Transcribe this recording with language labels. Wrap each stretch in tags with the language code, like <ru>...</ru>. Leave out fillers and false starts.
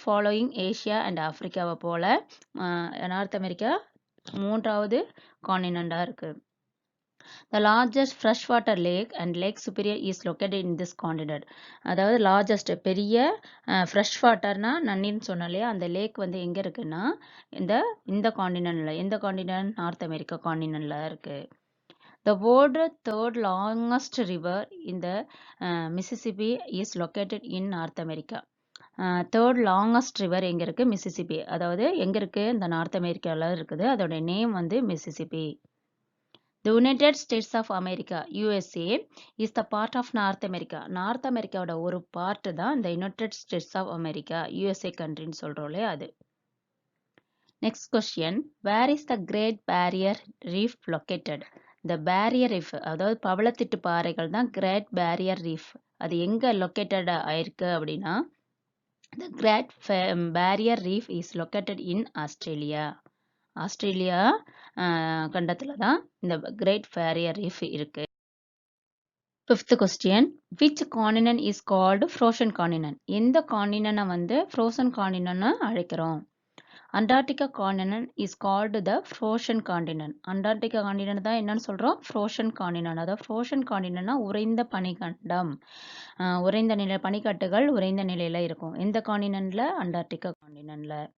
<ta>Following Asia and ஆஃப்ரிக்காவை pole north America 3வது காண்டினெண்டாக இருக்குது.</ta> <en>The largest freshwater lake and Lake Superior is located in this continent.</en> <ta>அதாவது largest பெரிய fresh வாட்டர்னா நன்னின்னு சொன்னோம் இல்லையா, அந்த லேக் வந்து எங்கே இருக்குன்னா இந்த காண்டினென்ட்ல. எந்த காண்டினென்ட்? நார்த் அமெரிக்கா காண்டினென்ட்ல இருக்கு.</ta> <en>The world third longest river in the Mississippi is located in North America.</en> <ta>Third longest river எங்கே இருக்குது? மிசிசிப்பி. அதாவது எங்கே இருக்குது? இந்த நார்த் அமெரிக்காவில் இருக்குது. அதோட நேம் வந்து Mississippi.</ta> <en>The United States of America, USA, is the part of North America.</en> <ta>North அமெரிக்காவோட ஒரு பார்ட் தான் இந்த United states of America, USA கண்ட்ரின்னு சொல்கிறோம்லே அது.</ta> <en>Next question, where is the great barrier reef located.</en> <ta>இந்த பேரியர் ரீஃப், அதாவது பவளத்திட்டு பாறைகள் தான் great barrier reef. அது எங்கே லொக்கேட்டட் ஆயிருக்கு அப்படின்னா,</ta> <en>The great barrier reef is located in Australia.</en> <ta>Australia கண்டத்தில் தான் இந்த கிரேட் பேரியர் ரீஃப் இருக்கு.</ta> <en>5th question, which continent is called frozen continent.</en> <ta>எந்த காண்டினென்ட்டை வந்து ஃப்ரோசன் காண்டினென்ட்னு அழைக்கிறோம்?</ta> <en>Antarctica continent is called the frozen continent.</en> <ta>Antarctica continent தான் என்னன்னு சொல்றோம்? frozen continent. அதாவது frozen continentனா உறைந்த பனிக்கண்டம். உறைந்த நிலை பனிக்கட்டுகள் உறைந்த நிலையில இருக்கும். எந்த காண்டினென்ட்ல? அண்டார்டிகா காண்டினென்ட்ல.</ta>